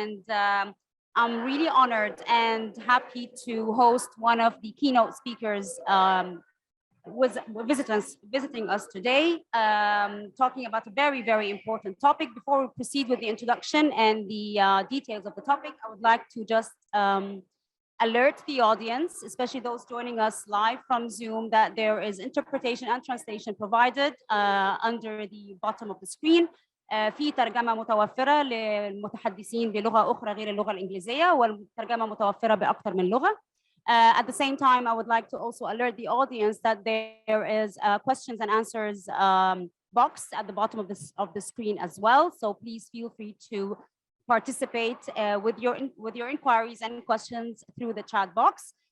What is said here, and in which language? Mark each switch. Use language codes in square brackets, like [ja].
[en] I'm really honored and happy to host one of the keynote speakers was visiting us today, talking about a very, very important topic. Before we proceed with the introduction and the details of the topic, I would like to just alert the audience, especially those joining us live from Zoom, that there is interpretation and translation provided under the bottom of the screen. [ar] في ترجمة متوفرة للمتحدثين بلغة أخرى غير اللغة الإنجليزية والترجمة متوفرة بأكثر من لغة. [en] At the same time, I would like to also alert the audience that there is a questions and answers box at the bottom of the screen as well. So please feel free to participate with your inquiries and questions through the chat box.